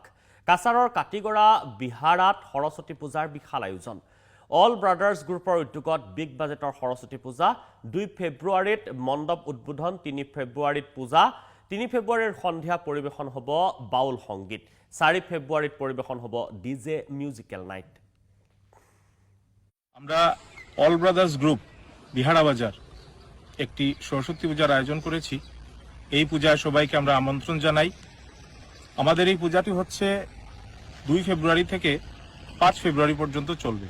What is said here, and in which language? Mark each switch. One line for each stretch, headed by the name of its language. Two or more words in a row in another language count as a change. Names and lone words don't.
Assamese: কাছাৰৰ কাটিগড়া বিহাৰাত সৰস্বতী পূজাৰ বিশাল আয়োজন। অল ব্ৰাদাৰ্ছ গ্ৰুপৰ উদ্যোগত বিগ বাজেটৰ সৰস্বতী পূজা। 2 ফেব্ৰুৱাৰীত মণ্ডপ উদ্বোধন, 3 ফেব্ৰুৱাৰীত পূজা। 3 ফেব্ৰুৱাৰীৰ সন্ধিয়া পৰিৱেশন হ'ব বাউল সংগীত। 4 ফেব্ৰুৱাৰীত পৰিৱেশন হ'ব
English: DJ musical night.
Bangla: আমরা অল ব্রাদার্স গ্রুপ বিহারা বাজার একটি সরস্বতী পূজার আয়োজন করেছি। এই পূজায় সবাইকে আমরা আমন্ত্রণ জানাই। আমাদের এই পূজাটি হচ্ছে 2 ফেব্রুয়ারি থেকে 5 ফেব্রুয়ারি পর্যন্ত চলবে।